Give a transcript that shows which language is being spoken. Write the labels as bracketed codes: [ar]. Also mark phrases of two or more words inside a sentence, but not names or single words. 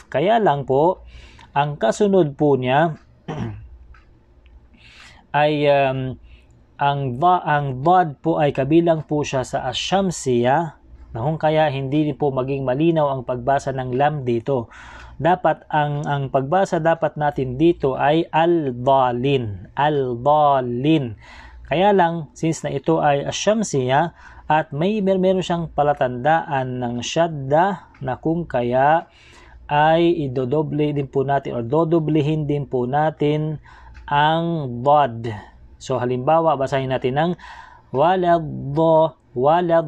[tl] Kaya lang po, ang kasunod po niya ay ang dad po ay kabilang po siya sa asyamsiya, na kung kaya hindi po maging malinaw ang pagbasa ng lam dito. Dapat ang pagbasa dapat natin dito ay al-dalin, al-dalin. Kaya lang, since na ito ay asyamsiya at meron siyang palatandaan ng syadda na kung kaya ay idodoble din po natin o dodoblehin din po natin ang dad. So halimbawa, basahin natin ng walad.